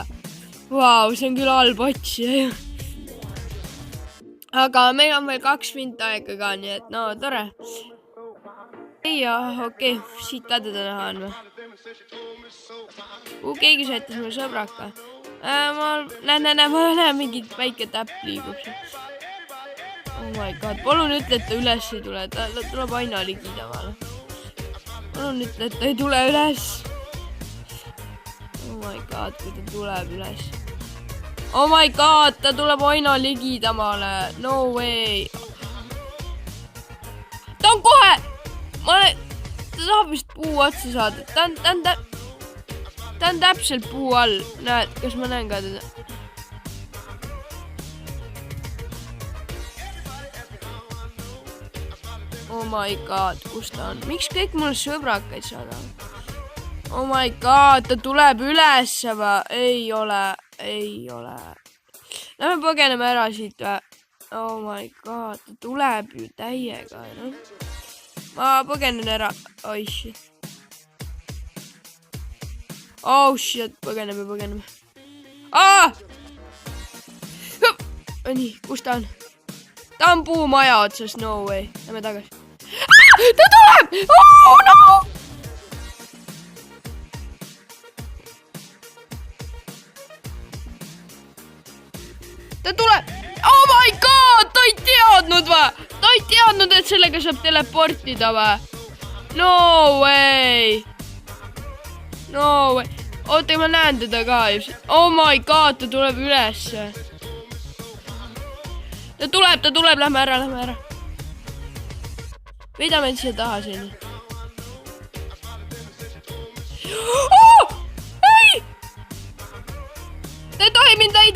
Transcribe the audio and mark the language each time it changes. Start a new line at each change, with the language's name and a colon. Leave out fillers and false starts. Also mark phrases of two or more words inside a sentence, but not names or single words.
Estonian: Vau, see on küll halb otsija ju. Aga meil on veel 2 minti aega ka, nii et no tore. Ja okei, siit ka teda näha on või? Keegi sõitis mulle sõbraka. Ma näen mingi väike täpp liigub.
English: Oh my god,
Estonian: palun ütle, et ta üles ei tule. Ta tuleb aina ligidamale. Palun ütle, et ta ei tule üles.
English: Oh my god,
Estonian: kui ta tuleb üles.
English: Oh my god,
Estonian: ta tuleb aina ligidamale.
English: No way.
Estonian: Ta on kohe. Ta tahab vist puu otsa saada. Ta on täpselt puu all. Näed, kas ma näen ka teda?
English: Oh my god,
Estonian: kus ta on? Miks kõik mulle sõbrakaid saadavad?
English: Oh my god,
Estonian: ta tuleb ülesse või? Ei ole. Lähme põgeneme ära siit või?
English: Oh my god,
Estonian: ta tuleb ju täiega. No? Ma põgenen ära. Oi shit.
English: Oh shit,
Estonian: põgeneme. Nii, kus ta on? Ta on puumaja otsas,
English: no way.
Estonian: Lähme tagasi. Ta tuleb!
English: Oh no!
Estonian: Ta tuleb!
English: Oh my god!
Estonian: Ta ei teadnud või? Ta ei teadnud, et sellega saab teleportida või?
English: No way!
Estonian: Oota, ma näen teda ka just.
English: Oh my god,
Estonian: ta tuleb ülesse. Ta tuleb, lähme ära. Veidame siia taha siin. Oh! Ei! Ta ei tohi mind leida.